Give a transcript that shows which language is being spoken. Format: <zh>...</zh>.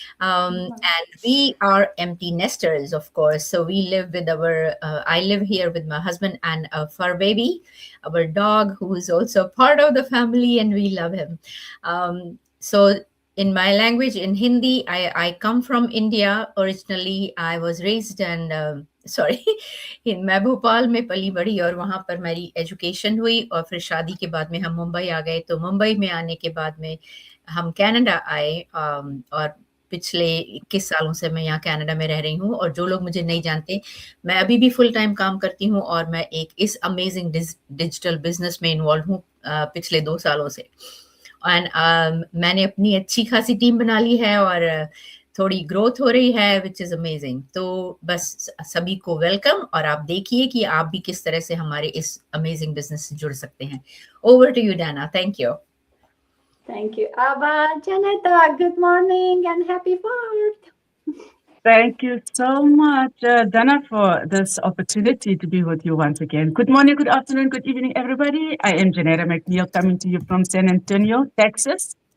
<en>And we are empty nesters, of course. So we live with I live here with my husband and a fur baby, our dog, who is also part of the family, and we love him. So in my language, in Hindi, I come from India originally. I was raised and</en> <hi>sorry मैं भोपाल में पली बड़ी और वहाँ पर मेरी education हुई और फिर शादी के बाद में हम मुंबई आ गए। तो मुंबई में आने के बाद में हम कनाडा आए और पिछले 21 सालों से मैं यहाँ कनाडा में रह रही हूँ। और जो लोग मुझे नहीं जानते, मैं अभी भी फुल टाइम काम करती हूँ और मैं इस अमेजिंग डिजिटल बिजनेस में इन्वॉल्व हूँ पिछले 2 सालों से। एंड मैंने अपनी अच्छी खासी टीम बना ली है और थोड़ी ग्रोथ हो रही है,</hi> <en>Which is amazing.</en> <hi>तो बस सभी को वेलकम, और आप देखिए कि आप भी किस तरह से हमारे इस अमेजिंग बिजनेस से जुड़ सकते हैं।</hi> <en>Over to you Dana. Thank you. Thank you, Abba. Janetta, good morning and happy 4th. Thank you so much, Dana, for this opportunity to be with you once again. Good morning, good afternoon, good evening, everybody. I am Janetta McNeil, coming to you from San Antonio, Texas.</en>